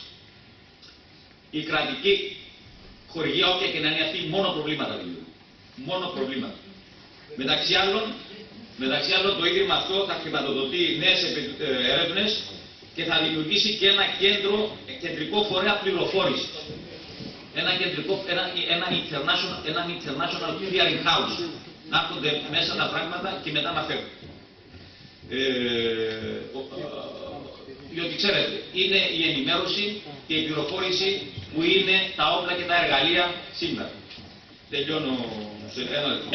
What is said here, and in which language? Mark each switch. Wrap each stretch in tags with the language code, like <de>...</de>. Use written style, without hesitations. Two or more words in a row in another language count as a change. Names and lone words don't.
<el>Η κρατική χορηγία, όποια και να είναι αυτή, μόνο προβλήματα δημιουργούν. Μόνο προβλήματα. Μεταξύ άλλων, το Ίδρυμα αυτό θα χρηματοδοτεί νέες έρευνες και θα δημιουργήσει και ένα κεντρικό φορέα πληροφόρησης.</el> <en>Ένα international clearing house.</en> <el>Να έρχονται μέσα τα πράγματα και μετά να φεύγουν. Διότι ξέρετε, είναι η ενημέρωση και η πληροφόρηση που είναι τα όπλα και τα εργαλεία σήμερα. Τελειώνω σε ένα λεπτό.</el>